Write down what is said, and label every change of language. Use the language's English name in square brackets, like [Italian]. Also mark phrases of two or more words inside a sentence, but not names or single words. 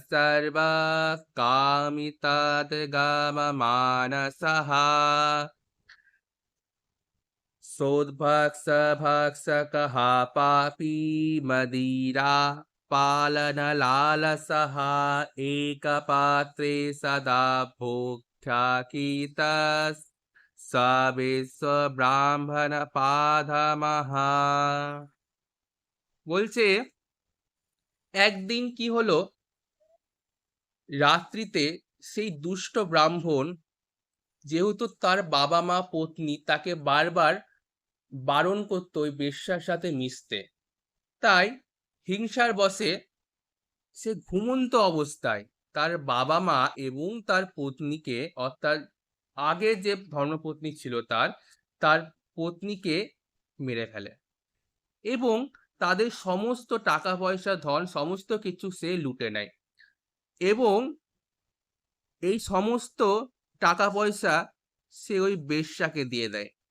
[Sanskrit] सर्वकामितद्गममानसः सोद्भक्षभक्षकः पापी मदिरा पालनलालसः एकपात्रे सदा भोक्ष्याकीतः स विश्वব্রাহ্মণপাধমः। [Bangla] বলছে একদিন কি হলো, রাত্রিতে সেই দুষ্ট ব্রাহ্মণ, যেহেতু তার বাবা মা পত্নী তাকে বারবার বারণ করতো ওই বেশ্যার সাথে মিশতে, তাই হিংসার বশে সে ঘুমন্ত অবস্থায় তার বাবা মা এবং তার পত্নীকে, অর্থাৎ আগে যে ধর্মপত্নী ছিল তার তার পত্নীকে মেরে ফেলে এবং তাদের সমস্ত টাকা পয়সা ধন সমস্ত কিছু সে লুটে নেয় এবং এই সমস্ত টাকা পয়সা সে ওই বেশ্যাকে দিয়ে দেয়